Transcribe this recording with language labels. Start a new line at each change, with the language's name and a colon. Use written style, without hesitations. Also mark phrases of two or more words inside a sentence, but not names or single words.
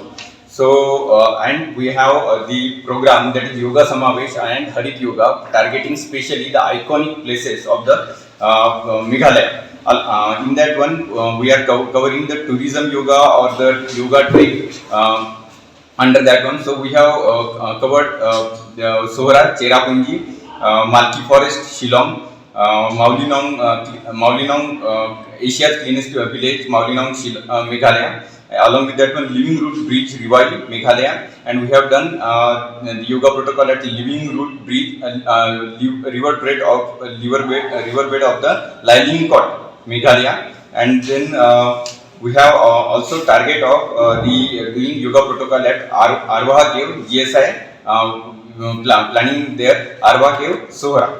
English: So, and we have the program that is Yoga Samavesh and Harit Yoga, targeting specially the iconic places of the Meghalaya. In that one, we are covering the tourism yoga or the yoga trek under that one. So, we have covered Sohra, Cherrapunji, Malki Forest, Shillong, Maulinong, Asia's cleanest village, Maulinong, Meghalaya. Along with that one, Living Root Bridge, Rewari, Meghalaya, and we have done the yoga protocol at Living Root Bridge, riverbed of the Liling Court, Meghalaya, and then we have also target of doing yoga protocol at Arvaha Cave, GSI, planning there Arvaha Cave, Sohra.